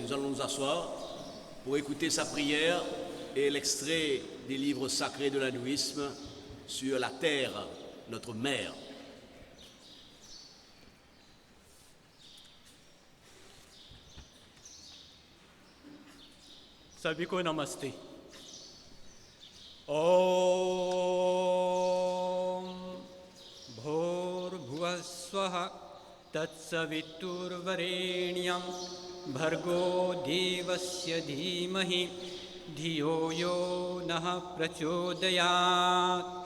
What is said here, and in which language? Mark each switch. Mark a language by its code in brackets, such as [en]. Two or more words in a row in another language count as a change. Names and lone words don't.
[fr] Nous allons nous asseoir pour écouter sa prière et l'extrait des livres sacrés de l'hindouisme sur la terre, notre mère. [hi] सभी को नमस्ते। [sa] ओम भूर्भुवस्वः तत्सवितुर्वरेण्यं भर्गो देवस्य धीमहि धियो यो नः प्रचोदयात्।